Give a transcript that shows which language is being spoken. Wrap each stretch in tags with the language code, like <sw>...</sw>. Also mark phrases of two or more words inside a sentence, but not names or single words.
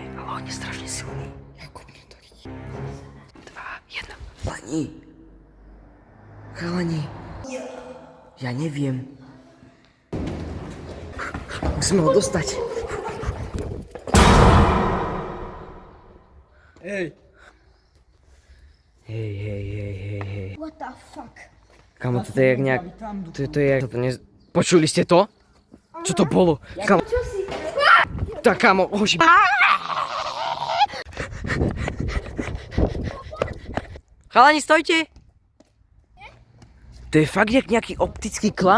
<sk>Ale on je strašne silný. Ako mne to ide? 2, 1. Chalani. Ja neviem. Musíme ho dostať. Hej. Hej.</sk> <en>What the fuck?</en> <sk>Kamo, toto je jak nejak... To je jak... Počuli ste to? Čo to bolo? Kamo... Čo si? Tak, kamo, hoši... Chalani, stojte! To je fakt jak nejaký optický klam?</sk>